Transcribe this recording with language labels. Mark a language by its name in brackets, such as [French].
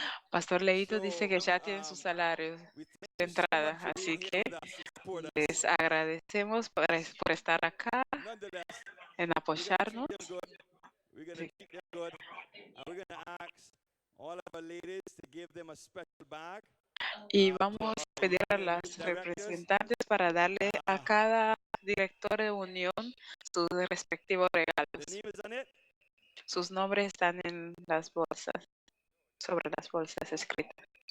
[Spanish] Pastor Leito dice que ya tienen su salario de entrada, así que les agradecemos por estar acá, en apoyarnos. [English] We're going to keep them good. And we're going to ask all of our ladies to give them a special bag. [Spanish] Y vamos a pedir a las representantes para darle a cada director de unión sus respectivos regalos. Sus nombres están en las bolsas, sobre las bolsas escritas.